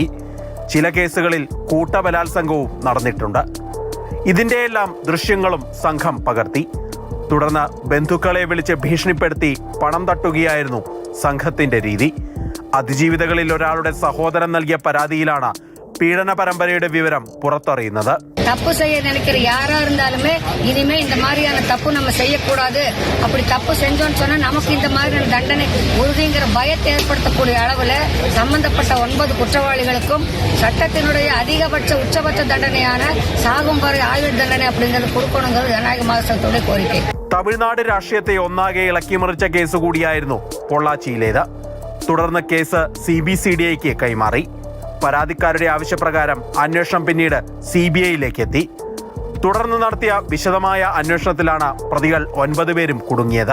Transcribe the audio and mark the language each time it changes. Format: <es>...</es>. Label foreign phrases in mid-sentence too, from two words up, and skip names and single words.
<ml>ചില കേസുകളിൽ കൂട്ടബലാത്സംഗവും നടന്നിട്ടുണ്ട്. ഇതിൻ്റെയെല്ലാം ദൃശ്യങ്ങളും സംഘം പകർത്തി. തുടർന്ന് ബന്ധുക്കളെ വിളിച്ച് ഭീഷണിപ്പെടുത്തി പണം തട്ടുകയായിരുന്നു സംഘത്തിന്റെ രീതി. അതിജീവിതകളിൽ ഒരാളുടെ സഹോദരൻ നൽകിയ പരാതിയിലാണ് പീഡന പരമ്പരയുടെ വിവരം പുറത്തറിയുന്നത്.</ml> <ta>தப்பு செய்ய நினைக்கிற யாரா இருந்தாலுமே இனிமே இந்த மாதிரியான தப்பு நம்ம செய்யக்கூடாது, அப்படி தப்பு செஞ்சோன்னு சொன்னா நமக்கு இந்த மாதிரியான தண்டனை உறுதிங்கிற பயத்தை ஏற்படுத்தக்கூடிய அளவுல சம்பந்தப்பட்ட 9 குற்றவாளிகளுக்கும் சட்டத்தினுடைய அதிகபட்ச உச்சபட்ச தண்டனையான சாகும் வரை ஆயுள் தண்டனை அப்படிங்கறது கொடுக்கணுங்கிறது ஜனநாயக மாசத்தோட கோரிக்கை.</ta> <ml>തമിഴ്നാട് രാഷ്ട്രീയത്തെ ഒന്നാകെ ഇളക്കിമറിച്ച കേസ് കൂടിയായിരുന്നു പൊള്ളാച്ചിയിലേത്. തുടർന്ന് കേസ് CBCDIക്ക് കൈമാറി. പരാതിക്കാരുടെ ആവശ്യപ്രകാരം അന്വേഷണം പിന്നീട് CBIയിലേക്ക് എത്തി. തുടർന്ന് നടത്തിയ വിശദമായ അന്വേഷണത്തിലാണ് പ്രതികൾ 9 പേരും കുടുങ്ങിയത്.</ml>